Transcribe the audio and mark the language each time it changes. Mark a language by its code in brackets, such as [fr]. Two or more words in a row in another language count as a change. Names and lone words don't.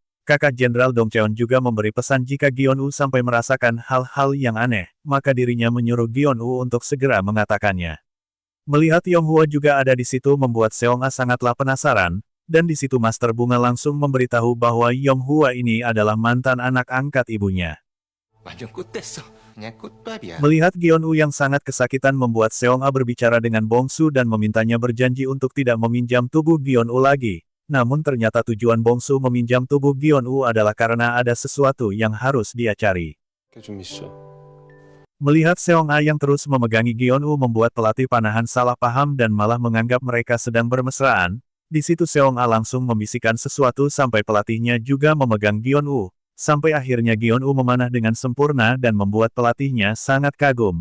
[id] Kakak Jenderal Dong Cheon juga memberi pesan jika Gion-woo sampai merasakan hal-hal yang aneh, maka dirinya menyuruh Gion-woo untuk segera mengatakannya. Melihat Yonghua juga ada di situ membuat Seong-a sangatlah penasaran, dan di situ Master Bunga langsung memberitahu bahwa Yonghua ini adalah mantan anak angkat ibunya. [ko] 완전 꽃됐어. 그냥 꽃밥이야. [id] Melihat Gion-woo yang sangat kesakitan membuat Seong-a berbicara dengan Bongsu dan memintanya berjanji untuk tidak meminjam tubuh Gion-woo lagi. Namun ternyata tujuan Bongsu meminjam tubuh Gion-woo adalah karena ada sesuatu yang harus dia cari. [ko] 좀 있어. [id] Melihat Seong-a yang terus memegangi Gion-woo membuat pelatih panahan salah paham dan malah menganggap mereka sedang bermesraan. Di situ Seong-a langsung membisikkan sesuatu sampai pelatihnya juga memegang Gion-woo. Sampai akhirnya Gion-woo memanah dengan sempurna dan membuat pelatihnya sangat kagum.